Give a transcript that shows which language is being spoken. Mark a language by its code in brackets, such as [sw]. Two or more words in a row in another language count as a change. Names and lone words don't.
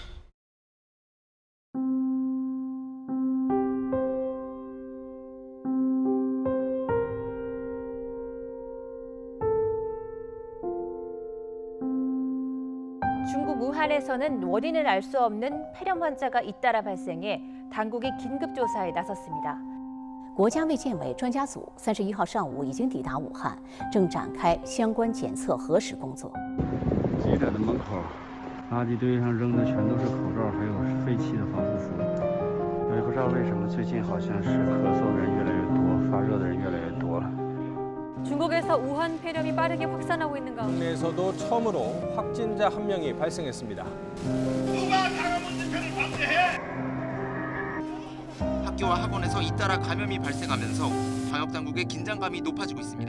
[ko] 중국 우한에서는 원인을 알 수 없는 폐렴 환자가 잇따라 발생해 당국이 긴급 조사에 나섰습니다. [zh] 国家卫健委专家组31号上午已经抵达武汉，正展开相关检测核实工作。记者的门口，垃圾堆上扔的全都是口罩，还有废弃的防护服。也不知道为什么最近好像是咳嗽的人越来越多，发热的人越来越多了。 [ko] 중국에서 우한 폐렴이 빠르게 확산하고 있는 가운데 국내에서도 처음으로 확진자 1명이 발생했습니다. 학교와 학원에서 잇따라 감염이 발생하면서 방역당국의 긴장감이 높아지고 있습니다.